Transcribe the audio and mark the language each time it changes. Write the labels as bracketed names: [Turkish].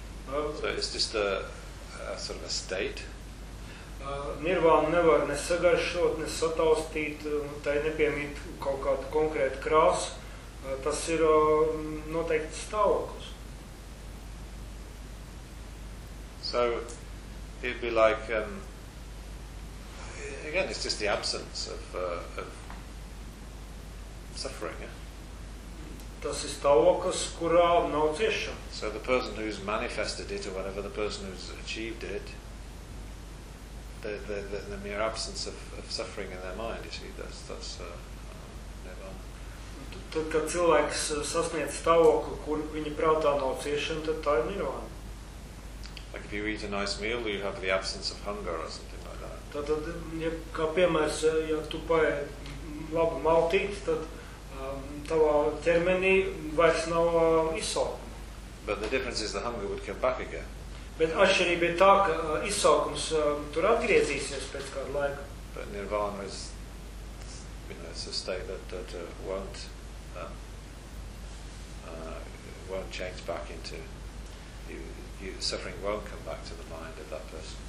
[English] So it's just a sort of a state. [Latvian] Nirvāna nevar ne sagaršot, ne sataustīt, tai nepiemīt kaut kādu konkrētu krāsu. Tas ir noteikti stāvoklis. [English] So it'd be like again it's just the absence of suffering, yeah. [Latvian] Tas ir stāvoklis, kurā nav ciešana. [English] So the person who's manifested it or whatever, the person who's achieved it, the mere absence of suffering in their mind, you see, that's nirvana. [Latvian] Kad cilvēks sasniedz stāvokli, kur viņa prātā nav ciešana, tad tā ir nirvana. [English] Like if you eat a nice meal, you have the absence of hunger or something like that. [Latvian] Tātad, ja, kā piemērs, ja tu paēd labu maltīt, tad tavā ķermenī vairs nav izsaukuma. [English] But the difference is the hunger would come back again. [Latvian] Bet atšķirība ir tā, ka izsaukums tur atgriezīsies pēc kādu laiku. [English] But nirvana is, you know, it's a state that won't change back into you, suffering won't come back to the mind of that person.